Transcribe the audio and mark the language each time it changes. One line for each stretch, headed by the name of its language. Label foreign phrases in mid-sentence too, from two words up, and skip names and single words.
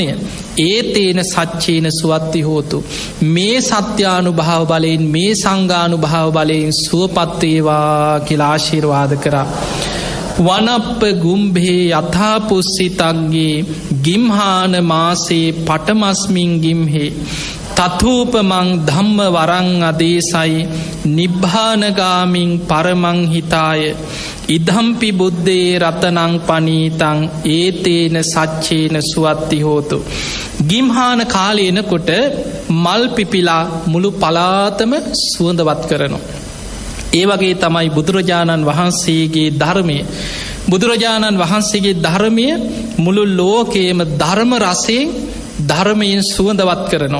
Pali: ඒතේන සච්චේන සුවත්ති හෝතු.
Sinhala: මේ සත්‍යානුභාව බලයෙන්, මේ සංඝානුභාව බලයෙන් සුවපත් වේවා කියලා ආශිර්වාද කරා.
Pali: වනප්ප ගුම්භේ යථාපුස්සිතග්ගේ ගිම්හාන මාසේ පටමස්මින් ගිම්හේ තතූපමං ධම්ම වරං අදේසයි නිබ්බානගාමින් පරමං හිතාය ඉදම්පි බුද්ධේ රතනං පනීතං ඒතේන සච්චේන සුවත්ති හෝතු.
Sinhala: ගිම්හාන කාලේ එනකොට මල් පිපිලා මුළු පලාතම සුවඳවත් කරනවා. ඒ වගේ තමයි බුදුරජාණන් වහන්සේගේ ධර්මය. බුදුරජාණන් වහන්සේගේ ධර්මය මුළු ලෝකයේම ධර්ම රසයෙන්, ධර්මයෙන් සුවඳවත් කරනවා.